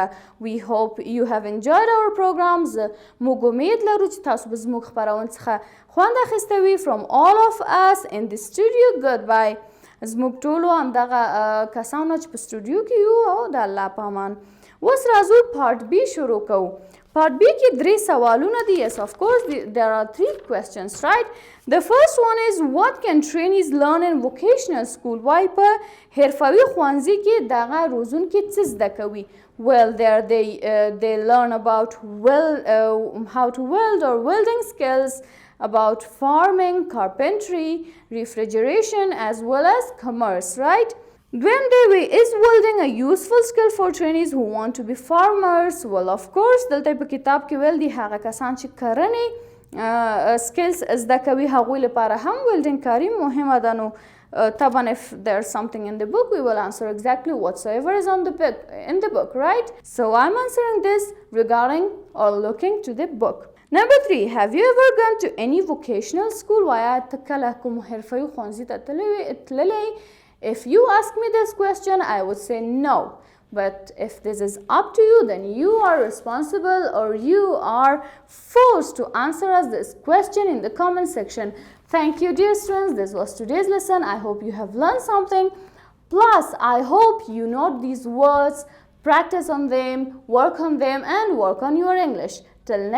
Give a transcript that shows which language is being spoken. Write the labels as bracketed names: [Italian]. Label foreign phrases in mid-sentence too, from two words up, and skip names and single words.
[English] We hope you have enjoyed our programs. [Pashto] موږ امید لرو چې تاسو به زموږ خپرونې څخه خوند اخیستی وي. [English] From all of us in the studio, goodbye. [Pashto] زموږ ټولو همدغه کسانو چې په سټوډیو کې یو او د الله په امان. اوس راځو [English] part B [Pashto] شروع کوو. [English] part B [Pashto] کې 3 سوالونه دي. [English] Yes, of course, there are 3 questions, right? The first one is what can trainees learn in vocational school? [Pashto] وای په حرفوي ښوونځي کې دغه روزونکي څه زده کوي؟ [English] Well, there they learn about how to weld or welding skills, about farming, carpentry, refrigeration as well as commerce, right? [Pashto] دویم دی [English] وی is building a useful skill for trainees who want to be farmers. Well, of course, [Pashto] دلته په کتاب کې ویل دي هغه کسان چې کرنې سکلز زده کوي هغوی لپاره هم ویلډینګ کاري مهمه ده. نو طبعا [English] if there's something in the book we will answer exactly whatsoever is on the book, right? So I'm answering this regarding or looking to the book. Number 3, have you ever gone to any vocational school? [Pashto] وآیا ته کله کوم حرفوي ښوونځي ته تللی؟ [English] If you ask me this question, I would say no. But if this is up to you, then you are responsible or you are forced to answer us this question in the comment section. Thank you, dear students. This was today's lesson. I hope you have learned something. Plus, I hope you note these words, practice on them, work on them, and work on your English.